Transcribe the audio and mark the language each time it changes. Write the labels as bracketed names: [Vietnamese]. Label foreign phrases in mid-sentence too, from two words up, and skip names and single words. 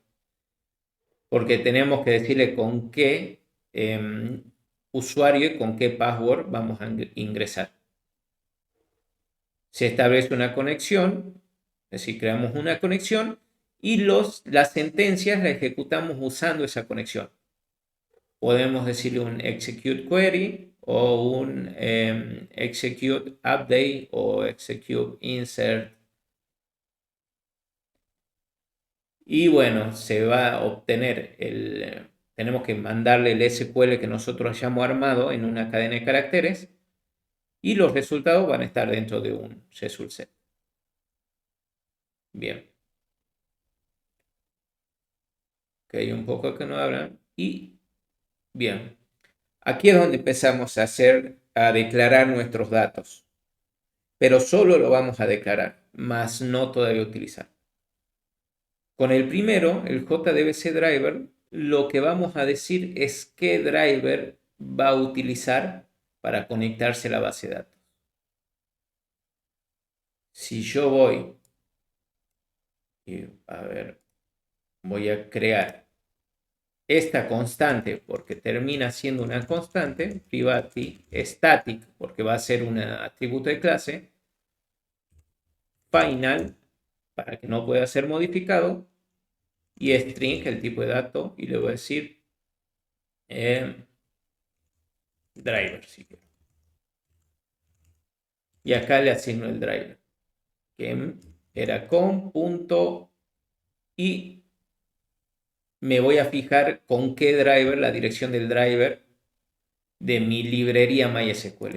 [Spanish] Porque tenemos que decirle con qué usuario y con qué password vamos a ingresar. Se establece una conexión, es decir, creamos una conexión y las sentencias las ejecutamos usando esa conexión. Podemos decirle un [English] execute query [Spanish] o un [English] execute update [Spanish] o [English] execute insert. [Spanish] Y bueno, se va a obtener tenemos que mandarle el SQL que nosotros hayamos armado en una cadena de caracteres y los resultados van a estar dentro de un [English] result set. [Spanish] Bien. Ok, un poco que no hablan. Y bien. Aquí es donde empezamos a declarar nuestros datos. Pero solo lo vamos a declarar, más no todavía utilizar. Con el primero, el JDBC driver, lo que vamos a decir es qué driver va a utilizar para conectarse a la base de datos. Si yo voy, a ver, voy a crear esta constante porque termina siendo una constante, [English] private static [Spanish] porque va a ser un atributo de clase, final para que no pueda ser modificado y string el tipo de dato y le voy a decir driver si quiero. Y acá le asigno el driver que era com punto y me voy a fijar con qué driver, la dirección del driver de mi librería MySQL.